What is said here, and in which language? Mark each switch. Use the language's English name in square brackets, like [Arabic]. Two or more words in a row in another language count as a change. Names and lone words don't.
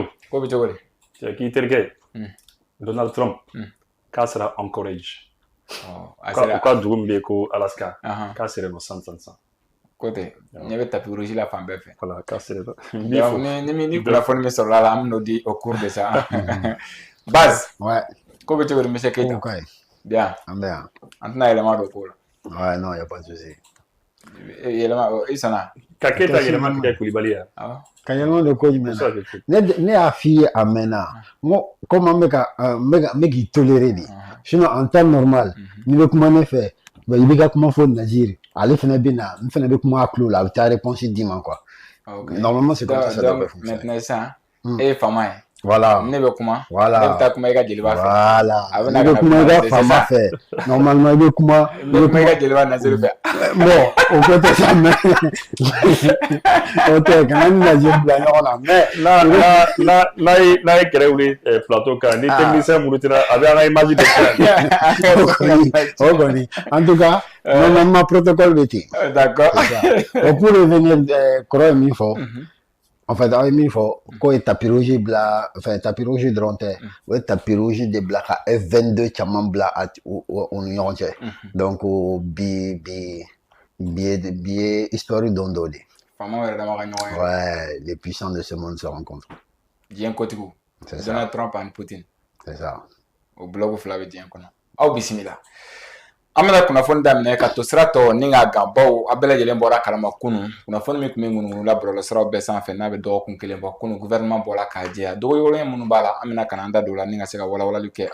[Bambara] ko bɛ cogo di k'i terikɛ Donald Trump k'a sera Anchorage u ka dugu min bɛ yen ko Alaska k'a sera no san ko tɛ ɲɛ bɛ [French] tapis rouge [Bambara] la fan bɛɛ fɛ voilà k'a sera ni kunnafoni min sɔrɔla la an bɛ n'o di [French] au cours de ça [Bambara] Baz ko bɛ cogo di monsieur Keita bien an bɛ yan an tɛna yɛlɛma dɔ k'o la [French] ouais non y a pas de souci [Bambara] yɛlɛma i sɔnna ka Keita yɛlɛma ka kɛ Kulibali ye ka yɛlɛma dɔ ko jumɛn na ne y'a f'i ye a mɛnna n ko comme an bɛ k'i tolérer de [French] sinon en temps normal [Bambara] n'i bɛ kuma ne fɛ i b'i ka kuma fɔ Naziri ale fana bɛ na n fana bɛ kuma a tulo la a bɛ taa réponse d'i ma [French] quoi normalement c'est comme ça doit fonctionner maintenant ça [Bambara] e ye faama ye [French] voilà [Bambara] ne bɛ kuma [French] voilà [Bambara] ne bɛ taa kuma i ka jeliba fɛ voilà ne bɛ kuma i ka faama fɛ normalement i bɛ kuma i ka jeliba Naziri fɛ bon o ko tɛ sa mais o tɛ kana ni Naziri bila ɲɔgɔn na mais n'a ye kɛrɛ wuli plateau kan ni technicien minnu tira a bɛ an ka image de o kɔni [French] en tout cas normalement protocole [Bambara] bɛ ten [French] d'accord pour revenir [Bambara] kɔrɔ ye min fɔ [French] en fait [Bambara] aw ye min fɔ ko ye [French] tapis rouge [Bambara] bila [French] enfin tapis rouge [Bambara] dɔrɔn tɛ o ye [French] tapis rouge [Bambara] de bila ka F22 caman bila o ni ɲɔgɔn cɛ donc bi ye histoire dɔn dɔ de faamaw yɛrɛ dama ka ɲɔgɔn ye [French] ouais les puissants de ce monde se rencontrent [Bambara] diɲɛ kotigiw [French] c'est ça [Bambara] Donald Trump ani Putin [French] c'est ça [Bambara] o bloc fila bɛ diɲɛ kɔnɔ aw bisimila an bɛna kunnafoni daminɛ ka to sira tɔ ni ka gan baw a bɛɛ lajɛlen bɔra kalama kunun kunnafoni min tun bɛ ŋunuŋunula bɔlɔlɔsiraw bɛɛ sanfɛ n'a bɛ dɔgɔkun kelen bɔ kunun gouvernement bɔra k'a jɛya dogoyɔrɔnin minnu b'a la an bɛna ka na an da don o la ni ka se ka walawalali kɛ